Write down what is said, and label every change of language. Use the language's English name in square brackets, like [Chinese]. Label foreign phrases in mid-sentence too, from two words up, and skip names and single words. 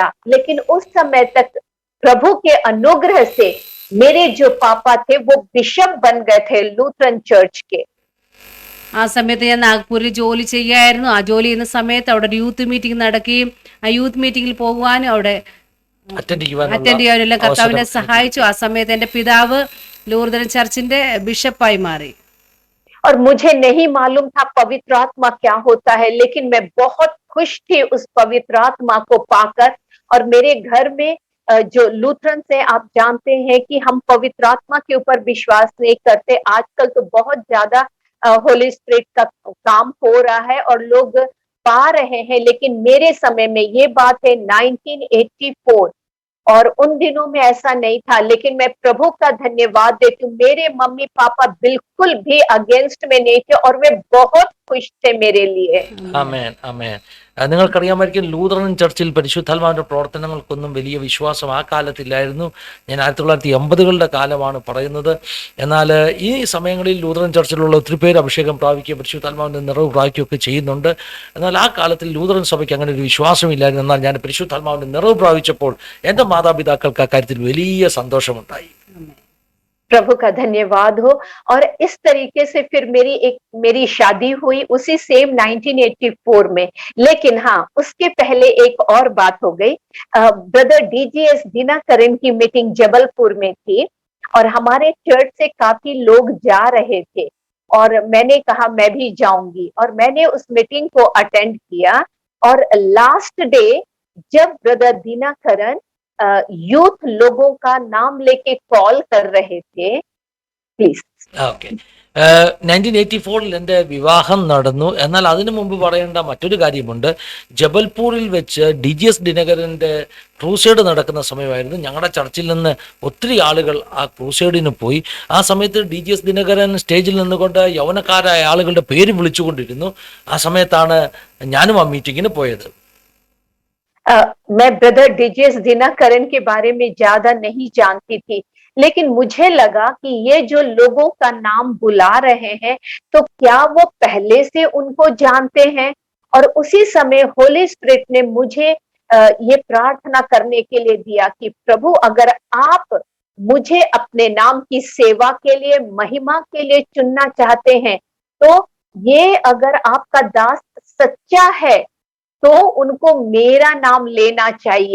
[Hindi] लेकिन उस समय तक प्रभु के अनुग्रह से मेरे जो पापा थे वो बिशप बन गए थे लूथरन चर्च के। [Malayalam] ആ സമയത്ത് ഞാൻ നാഗ്പൂരിൽ ജോലി ചെയ്യായിരുന്നു. ആ ജോലി ചെയ്യുന്ന സമയത്ത് അവിടെ ഒരു [English] youth meeting [Malayalam] നടക്കുകയും ആ [English] youth meeting [Malayalam] പോകുവാനും അവിടെ അറ്റൻഡ് അറ്റൻഡ് ചെയ്യാനെല്ലാം കർത്താവിനെ അവസരം സഹായിച്ചു. ആ സമയത്ത് എന്റെ പിതാവ് ലൂർദൻ ചർച്ചിന്റെ ബിഷപ്പായി മാറി. [Hindi] और मुझे नहीं मालूम था पवित्र आत्मा क्या होता है, लेकिन मैं बहुत खुश थी उस पवित्र आत्मा को पाकर। और मेरे घर में जो लूथरन से आप जानते हैं कि हम पवित्र आत्मा के ऊपर विश्वास नहीं करते। आजकल तो बहुत ज्यादा [English] Holy Spirit [Hindi] का काम हो रहा है और लोग पा रहे हैं, लेकिन मेरे समय में ये बात है 1984 और उन दिनों में ऐसा नहीं था। लेकिन मैं प्रभु का धन्यवाद देती हूँ, मेरे मम्मी पापा बिल्कुल भी अगेंस्ट में नहीं थे और वे बहुत खुश थे मेरे लिए। [Malayalam] ആമേൻ ആമേൻ. നിങ്ങൾക്കറിയാമായിരിക്കും ലൂതറൻ ചർച്ചിൽ പരിശുദ്ധാത്മാവിന്റെ പ്രവർത്തനങ്ങൾക്കൊന്നും വലിയ വിശ്വാസം ആ കാലത്തില്ലായിരുന്നു. ഞാൻ 1980കളുടെ കാലമാണ് പറയുന്നത്. എന്നാൽ ഈ സമയങ്ങളിൽ ലൂതറൻ ചർച്ചിലുള്ള ഒത്തിരി പേര് അഭിഷേകം പ്രാപിക്കുകയും പരിശുദ്ധാത്മാവിന്റെ നിറവ് പ്രാപിക്കുകയൊക്കെ ചെയ്യുന്നുണ്ട്. എന്നാൽ ആ കാലത്തിൽ ലൂതറൻ സഭയ്ക്ക് അങ്ങനെ ഒരു വിശ്വാസമില്ലായിരുന്നു. എന്നാൽ ഞാൻ പരിശുദ്ധാത്മാവിന്റെ നിറവ് പ്രാപിച്ചപ്പോൾ എൻ്റെ മാതാപിതാക്കൾക്ക് അക്കാര്യത്തിൽ വലിയ സന്തോഷമുണ്ടായി. [Hindi] प्रभु का धन्यवाद हो। और इस तरीके से फिर मेरी शादी हुई उसी सेम 1984 में। लेकिन हाँ, उसके पहले एक और बात हो गई। ब्रदर DGS दिनाकरन की मीटिंग जबलपुर में थी और हमारे चर्च से काफी लोग जा रहे थे और मैंने कहा मैं भी जाऊंगी और मैंने उस मीटिंग को अटेंड किया। और लास्ट डे जब ब्रदर दिनाकरन यूथ लोगों का नाम लेके कॉल कर रहे थे, प्लीज। [Malayalam] ഓക്കെ. 1984 എൻ്റെ വിവാഹം നടന്നു. എന്നാൽ അതിനു മുമ്പ് പറയേണ്ട മറ്റൊരു കാര്യമുണ്ട്. ജബൽപൂരിൽ വെച്ച് DGS ദിനകരൻ്റെ ക്രൂസേഡ് നടക്കുന്ന സമയമായിരുന്നു. ഞങ്ങളുടെ ചർച്ചിൽ നിന്ന് ഒത്തിരി ആളുകൾ ആ ക്രൂസേഡിന് പോയി. ആ സമയത്ത് DGS ദിനകരൻ സ്റ്റേജിൽ നിന്നുകൊണ്ട് യൗവനക്കാരായ ആളുകളുടെ പേര് വിളിച്ചുകൊണ്ടിരുന്നു. ആ സമയത്താണ് ഞാനും ആ മീറ്റിങ്ങിന് പോയത്. [Hindi] मैं ब्रदर DGS दिनाकरन के बारे में ज्यादा नहीं जानती थी, लेकिन मुझे लगा कि ये जो लोगों का नाम बुला रहे हैं तो क्या वो पहले से उनको जानते हैं। और उसी समय [English] Holy Spirit [Hindi] ने मुझे ये प्रार्थना करने के लिए दिया कि प्रभु अगर आप मुझे अपने नाम की सेवा के लिए, महिमा के लिए चुनना चाहते हैं तो ये अगर आपका दास सच्चा है तो उनको मेरा नाम लेना चाहिए।